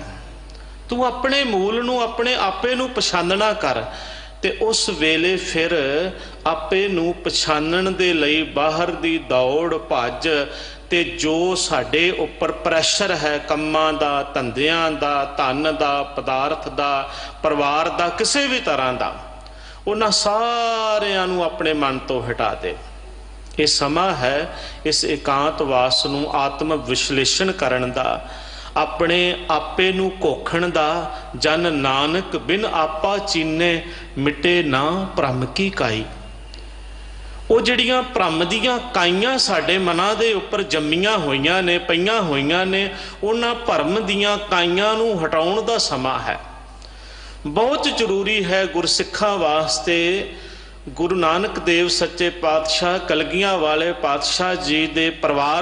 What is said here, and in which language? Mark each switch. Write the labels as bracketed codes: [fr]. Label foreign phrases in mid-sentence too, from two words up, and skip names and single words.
[pa] ਤੂ ਅਪਣੇ ਮੂਲ ਨੂੰ, ਅਪਣੇ ਆਪੇ ਨੂੰ ਪਛਾਣਨਾ ਕਰ, ਤੇ ਉਸ ਵੇਲੇ ਫਿਰ ਆਪੇ ਨੂੰ ਪਛਾਣਨ ਦੇ ਲਈ ਬਾਹਰ ਦੀ ਦੌੜ ਭੱਜ ਤੇ ਜੋ ਸਾਡੇ ਉੱਪਰ ਪ੍ਰੈਸ਼ਰ ਹੈ ਕੰਮਾਂ ਦਾ, ਧੰਦਿਆਂ ਦਾ, ਧਨ ਦਾ, ਪਦਾਰਥ ਦਾ, ਪਰਿਵਾਰ ਦਾ, ਕਿਸੀ ਭੀ ਤਰ੍ਹਾਂ ਦਾ, ਉਨ੍ਹਾਂ ਸਾਰਿਆਂ ਨੂੰ ਅਪਣੇ ਮਨ ਤੋ ਹਟਾ ਦੇ। ਇਹ ਸਮਾਂ ਹੈ ਇਸ ਇਕਾਂਤਵਾਸ ਨੂੰ ਆਤਮ ਵਿਸ਼ਲੇਸ਼ਣ ਕਰਨ ਦਾ, ਅਪਣੇ ਆਪੇ ਨੂੰ ਘੋਖਣ ਦਾ। ਜਨ ਨਾਨਕ ਬਿਨੁ ਆਪਾ ਚੀਨੈ ਮਿਟੈ ਨ ਭ੍ਰਮ ਕੀ ਕਾਈ। ਉਹ ਜਿਹੜੀਆਂ ਭਰਮ ਦੀਆਂ ਕਾਈਆਂ ਸਾਡੇ ਮਨਾਂ ਦੇ ਉੱਪਰ ਜੰਮੀਆਂ ਹੋਈਆਂ ਨੇ, ਪਈਆਂ ਹੋਈਆਂ ਨੇ, ਉਹਨਾਂ ਭਰਮ ਦੀਆਂ ਕਾਈਆਂ ਨੂੰ ਹਟਾਉਣ ਦਾ ਸਮਾਂ ਹੈ। ਬਹੁਤ ਜ਼ਰੂਰੀ ਹੈ ਗੁਰਸਿੱਖਾਂ ਵਾਸਤੇ, ਗੁਰੂ ਨਾਨਕ ਦੇਵ ਸੱਚੇ ਪਾਤਸ਼ਾਹ ਕਲਗੀਆਂ ਵਾਲੇ ਪਾਤਸ਼ਾਹ ਜੀ ਦੇ ਪਰਿਵਾਰ